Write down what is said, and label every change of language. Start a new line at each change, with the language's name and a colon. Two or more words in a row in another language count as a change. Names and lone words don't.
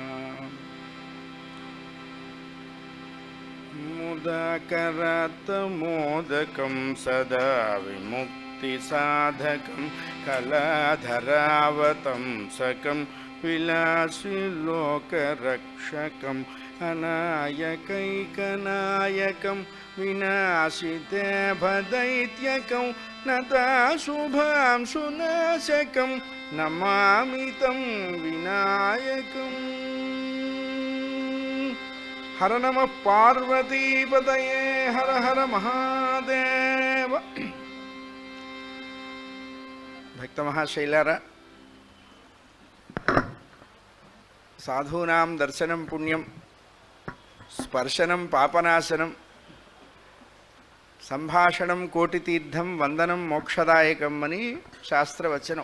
Sanskrit: मुदाकरात्मोदकं सदा विमुक्तिसाधकं कलाधरावतंसकं विलासिलोकरक्षकं अनायकैकनायकं विनाशितेभदैत्यकं नताशुभांशुनाशकं नमामि तं विनायकम्। हर नमः पार्वतीपतये हर हर महादेव।
Telugu: భక్త మహాశైలారా,
Sanskrit: సాధూనాం దర్శనం పుణ్యం, స్పర్శనం పాపనాశనం, సంభాషణం కోటితీర్థం, వందనం మోక్షదాయకం
Telugu: అని శాస్త్రవచనం.